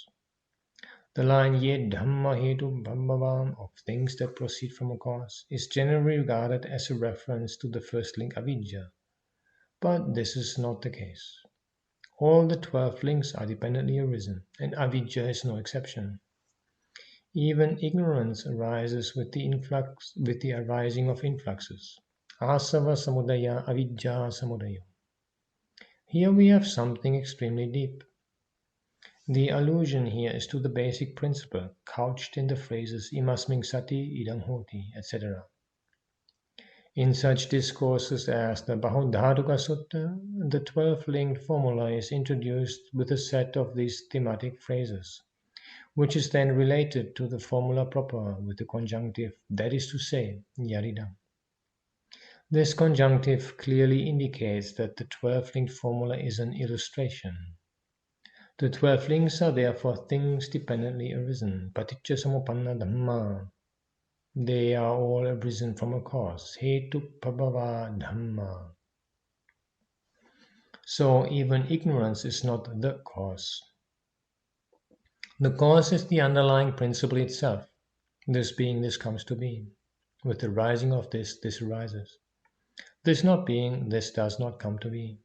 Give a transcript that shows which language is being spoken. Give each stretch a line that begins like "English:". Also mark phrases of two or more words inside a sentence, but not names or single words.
English: The line
Pali: Ye Dhamma Hetu Bhambhavam
English: of things that proceed from a cause is generally regarded as a reference to the first link avidya. But this is not the case. All the 12 links are dependently arisen, and avidya is no exception. Even ignorance arises with the arising of influxes.
Pali: Asava samudaya avidya samudaya.
English: Here we have something extremely deep. The allusion here is to the basic principle couched in the phrases
Pali: imasming sati idang hoti,
English: etc. In such discourses as the Bahudhatuka Sutta, the 12-linked formula is introduced with a set of these thematic phrases, which is then related to the formula proper with the conjunctive, that is to say, yaridam. This conjunctive clearly indicates that the 12-linked formula is an illustration. The 12 links are therefore things dependently arisen,
Pali: paticca samuppanna dhamma.
English: They are all arisen from a cause,
Pali: hetu pabhava dhamma.
English: So even ignorance is not the cause. The cause is the underlying principle itself. This being, this comes to be. With the rising of this arises. This not being, this does not come to be.